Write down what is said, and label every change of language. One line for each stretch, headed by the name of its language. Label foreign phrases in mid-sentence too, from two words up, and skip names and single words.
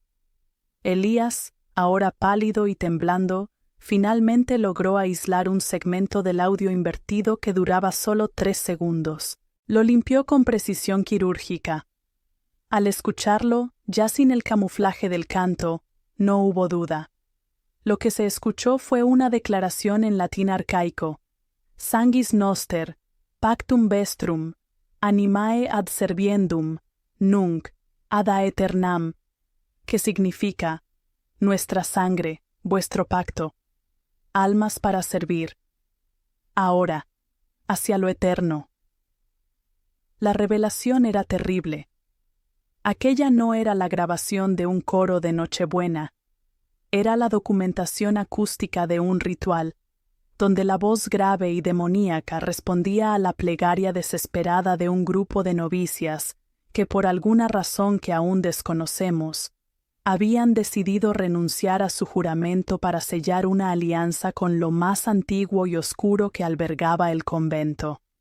Spanish: Elías, ahora pálido y temblando, finalmente logró aislar un segmento del audio invertido que duraba solo 3 segundos. Lo limpió con precisión quirúrgica. Al escucharlo, ya sin el camuflaje del canto, no hubo duda. Lo que se escuchó fue una declaración en latín arcaico:
Latin: Sanguis noster, pactum vestrum, animae ad serviendum, nunc, ad aeternam,
Spanish: que significa: nuestra sangre, vuestro pacto, almas para servir, ahora, hacia lo eterno. La revelación era terrible. Aquella no era la grabación de un coro de Nochebuena, era la documentación acústica de un ritual, donde la voz grave y demoníaca respondía a la plegaria desesperada de un grupo de novicias que, por alguna razón que aún desconocemos, habían decidido renunciar a su juramento para sellar una alianza con lo más antiguo y oscuro que albergaba el convento.